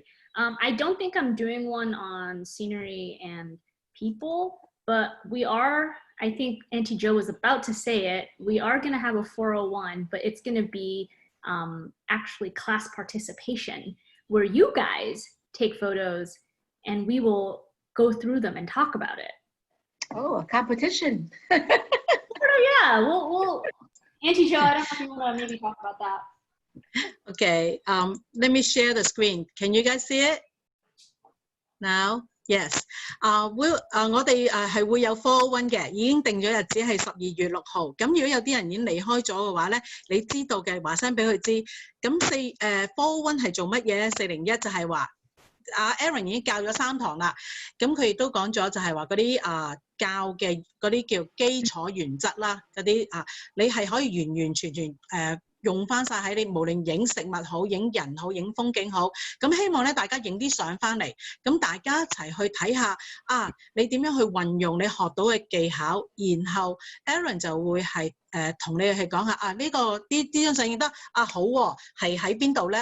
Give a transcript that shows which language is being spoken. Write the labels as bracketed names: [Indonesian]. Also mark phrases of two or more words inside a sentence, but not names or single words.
[English] I don't think I'm doing one on scenery and people, but we are, I think Auntie Jo was about to say it, we are gonna have a 401, but it's gonna be actually class participation, where you guys take photos and we will go through them and talk about it. Oh, a competition. Yeah, we'll Auntie Jo, I don't know if you want to maybe talk about that. Okay, let me share the screen. Can you guys see it now? Yes. [Cantonese] 我哋係會有 401 嘅，已經定咗日子係12月6號。咁如果有啲人已經離開咗嘅話咧，你知道嘅話聲俾佢知。咁401係做乜嘢咧？401就係話Erin 已經教咗3堂啦。咁佢亦都講咗就係話嗰啲教嘅嗰啲叫基礎原則啦，嗰啲你係可以完完全全用翻晒喺你無論影食物好、影人好、影風景好，咁希望咧大家影啲相翻嚟，咁大家一齊去睇下你點樣去運用你學到嘅技巧，然後 Erin 就會係同你去講下呢張相影得好喎，係喺邊度咧？